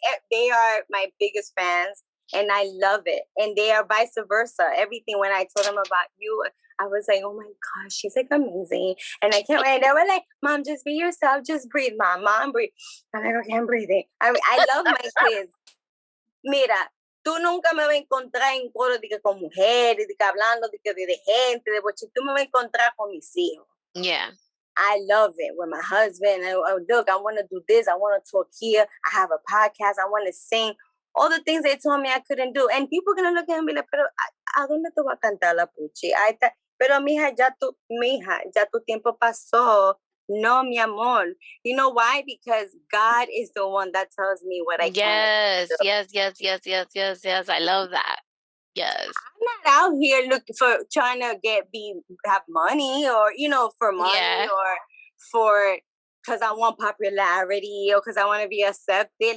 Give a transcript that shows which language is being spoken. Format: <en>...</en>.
<en>They are my biggest fans. And I love it. And they are vice versa. Everything, when I told them about you, I was like, oh my gosh, she's like amazing. And I can't wait. They were like, Mom, just be yourself. Just breathe, Mom, breathe. I'm like, okay, I'm breathing. I mean, I love my kids.</en> <es>Mira, tú nunca me vas a encontrar en coro de que con mujeres, de que hablando de gente, de boche. Tú me vas a encontrar con mis hijos.</es> <en>Yeah. I love it with my husband. Look, I want to do this. I want to talk here. I have a podcast. I want to sing. All the things they told me I couldn't do. And people are going to look at me and be like,</en> <es>pero ¿a dónde tú vas a cantar la Puchi? Pero mija, ya tu tiempo pasó. No, mi amor.</es> <en>You know why? Because God is the one that tells me what I can do. Yes. I love that. Yes. I'm not out here looking for trying to have money or, for money or for because I want popularity or because I want to be accepted.</en>